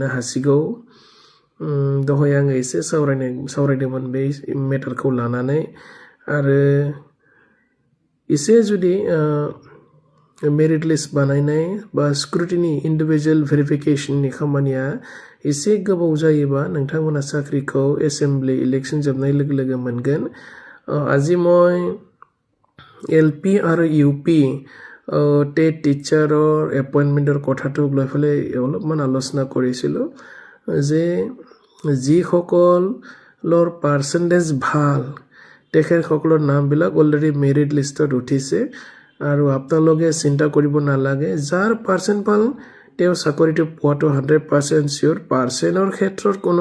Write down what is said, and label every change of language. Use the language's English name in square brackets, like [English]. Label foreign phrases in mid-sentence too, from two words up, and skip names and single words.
[Bodo] हासिगौ दहाय आङो एसे सावरायदोंमोन बे मेटारखौ लानानै आरो एसे जुदि [English] merit list [Bodo] बानायनाय बा स्क्रुटिनि इन्डिभिजुवेल भेरिफिकेशननि खामानिया एसे गोबाव जायोबा नोंथांमोना साख्रिखौ [English] assembly election [Bodo] जोबनाय लोगो लोगो मोनगोन [Assamese] আজি মই এলপি আৰু ইউপি টেট টিচাৰৰ এপইণ্টমেণ্টৰ কথাটো লৈ পেলাই অলপমান আলোচনা কৰিছিলোঁ যে যিসকলৰ পাৰ্চেণ্টেজ ভাল তেখেতসকলৰ নামবিলাক অলৰেডি মেৰিট লিষ্টত উঠিছে আৰু আপোনালোকে চিন্তা কৰিব নালাগে যাৰ পাৰ্চেণ্ট ভাল তেওঁ চাকৰিটো পোৱাটো 100% চিয়'ৰ পাৰ্চেণ্টৰ ক্ষেত্ৰত কোনো